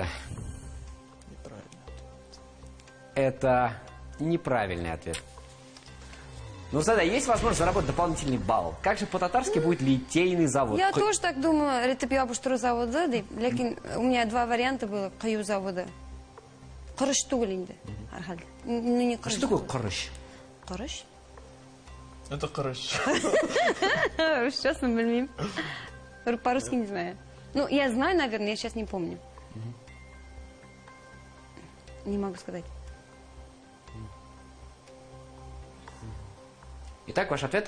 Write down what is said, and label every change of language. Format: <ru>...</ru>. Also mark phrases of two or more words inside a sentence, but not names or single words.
<ru>Неправильно. Это неправильный ответ. Ну, тогда есть возможность заработать дополнительный балл. Как же по-татарски будет литейный завод? Я тоже так думаю,</ru> <tt>эритип ябуштыру завода, лекин</tt> <ru>у меня 2 варианта было</ru> <tt>каю завода. Корыш түгел инде. Архаль.</tt> <ru>Ну не А корыш. что такое корыш? Корыш? Это хорошо. Честно, блин. По-русски не знаю. Ну, я знаю, наверное, я сейчас не помню. Не могу сказать. Итак, ваш ответ?</ru>